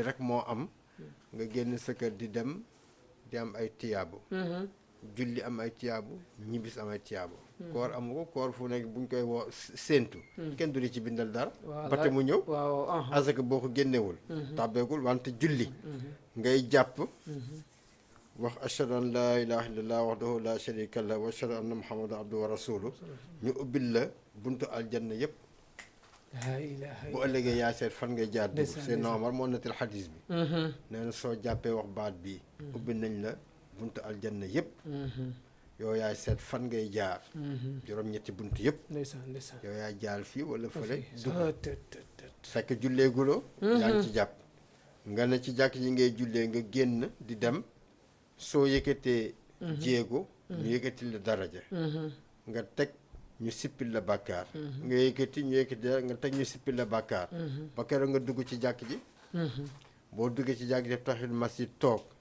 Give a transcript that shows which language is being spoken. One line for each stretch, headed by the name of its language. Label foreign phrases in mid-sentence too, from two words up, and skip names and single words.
Wolof: rek moo am nga génn sa kër di dem di am ay tiyaabu julli am ay tiyaabu ñibbis am ay tiyaabu koor amu ko koor fu nekk buñ koy woo séentu kenn du li ci bindal dara bate mu ñëw asaka boo ko génnewul tàbbeegul wante julli ngay jàpp wax
Arabic: أشهد أن لا إله إلا الله وحده لا شريك له وأشهد أن محمدا عبده ورسوله
Wolof: ñu ubbil la buntu aljanna yëpp bu ëllëgee yaa seet fan ngay jaar dugg seen Omar moo nettal xadis bi nee na soo jàppee wax baat bii ubbil nañ la buntu aljanna yëpp yow yaay seet fan ngay jaar juróom-ñetti buntu yëpp yow yaay jaar fii wala fële dugg fekk julleeguloo yaa ngi ci jàpp nga ne ci jàkk ji ngay jullee nga génn di dem soo yëkkatee jéego ñu yëkkati la daraja nga teg ñu sippil la bàkkaar nga yëkkati ñu yëkkati nga teg ñu sippil la bàkkaar ba keroog nga dugg ci jàkk ji boo duggee ci jàkk ji def taxil masjid toog